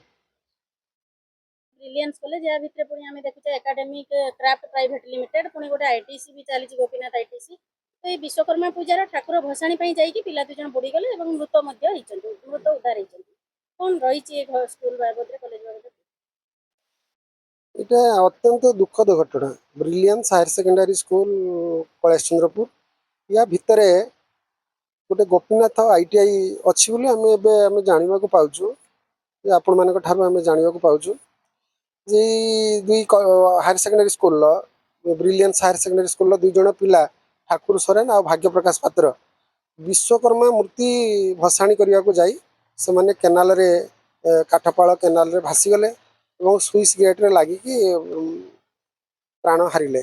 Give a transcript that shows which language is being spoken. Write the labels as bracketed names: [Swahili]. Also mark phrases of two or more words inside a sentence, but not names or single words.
[Odia] ବ୍ରିଲିଆନ୍ସ କଲେଜ, ୟା ଭିତରେ ପୁଣି ଆମେ ଦେଖୁଛେ ଏକାଡେମିକ କ୍ରାଫ୍ଟ ପ୍ରାଇଭେଟ ଲିମିଟେଡ, ପୁଣି ଗୋଟେ ITC ବି ଚାଲିଛି, ଗୋପୀନାଥ ITC। ତ ଏଇ ବିଶ୍ୱକର୍ମା ପୂଜାର ଠାକୁର ଭସାଣି ପାଇଁ ଯାଇକି ପିଲା 2 ଜଣ ବୁଡ଼ିଗଲେ ଏବଂ ମୃତ ଉଦ୍ଧାର ହେଇଛନ୍ତି। କ'ଣ ରହିଛି ଏ ସ୍କୁଲ ବାବଦରେ, କଲେଜ ବାବଦରେ? ଏଟା ଅତ୍ୟନ୍ତ ଦୁଃଖଦ ଘଟଣା। ব্রিলিয়ান্স হায়ার সেকেন্ডারি স্কুল কলেজ চন্দ্রপুর, ୟା ଭିତରେ ଗୋଟେ ଗୋପୀନାଥ ITI ଅଛି ବୋଲି ଆମେ ଜାଣିବାକୁ ପାଉଛୁ। ଆପଣମାନଙ୍କ ଠାରୁ ଆମେ ଜାଣିବାକୁ ପାଉଛୁ ଯେ 2 ହାୟାର ସେକେଣ୍ଡାରୀ ସ୍କୁଲର ବ୍ରିଲିଆନ୍ସ ହାୟାର ସେକେଣ୍ଡାରୀ ସ୍କୁଲର 2 ଜଣ ପିଲା ଠାକୁର ସରେନ ଆଉ ଭାଗ୍ୟ ପ୍ରକାଶ ପାତ୍ର ବିଶ୍ୱକର୍ମା ମୂର୍ତ୍ତି ଭସାଣି କରିବାକୁ ଯାଇ ସେମାନେ କେନାଲରେ କାଠପାଳ କେନାଲରେ ଭାସିଗଲେ ଏବଂ ସୁଇଚ୍ ଗେଟ୍ରେ ଲାଗିକି ପ୍ରାଣ ହାରିଲେ।